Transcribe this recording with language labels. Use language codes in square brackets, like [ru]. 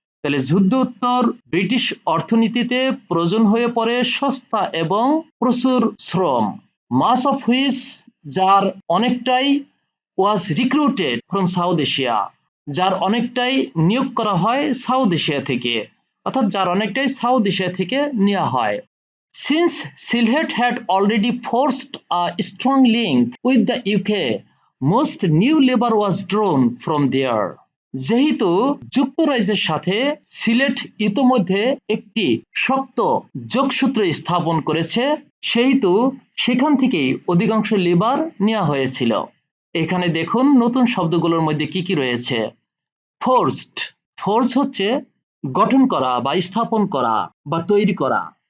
[bn] তাহলে যুদ্ধোত্তর ব্রিটিশ অর্থনীতিতে প্রয়োজন হয়ে পড়ে সস্তা এবং প্রচুর শ্রম। [en] mass of which [bn] যার অনেকটাই, [en] was recruited from South Asia [bn] যার অনেকটাই নিয়োগ করা হয় সাউথ এশিয়া থেকে, অর্থাৎ যার অনেকটাই সাউথ এশিয়া থেকে নেওয়া হয়। [en] Since Sylhet had already forged a strong link with the UK, most new labor was drawn from there. [bn] যেহেতু যুক্তরাজ্যের সাথে সিলেট ইতোমধ্যে একটি শক্ত যোগসূত্র স্থাপন করেছে, সেহেতু সেখান থেকেই অধিকাংশ লেবার নেওয়া হয়েছিল। এখানে দেখুন নতুন শব্দগুলোর মধ্যে কি কি রয়েছে। ফোর্সড, ফোর্স হচ্ছে গঠন করা বা স্থাপন করা বা তৈরি করা।